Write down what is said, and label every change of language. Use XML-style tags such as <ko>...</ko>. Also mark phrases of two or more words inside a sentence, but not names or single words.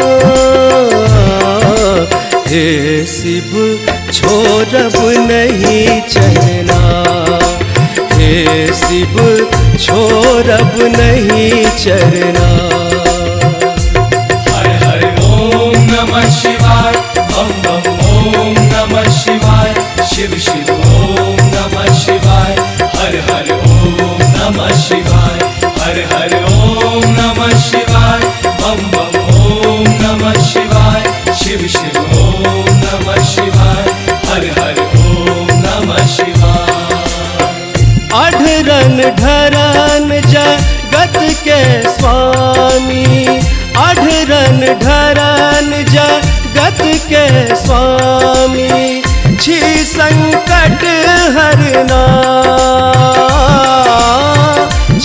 <mai>हे शिव छोड़ब नहीं चलना, हे शिव छोड़ब नहीं चलना।</mai> <sa>हर हर ओम नमः शिवाय, बम बम ओम नमः शिवाय, शिव शिव ओम नमः शिवाय, हर हर ओम नमः शिवाय, हर हर ओम नमः शिवाय, बम बम ओम नमः शिवाय, शिव शिव ओम नमः शिवाय, हर हर ओम नमः शिवाय।</sa> <mai>अढ़रन ढरन जगत के स्वामी, अढ़रन ढरन जगत के स्वामी। छी संकट हरना,</mai>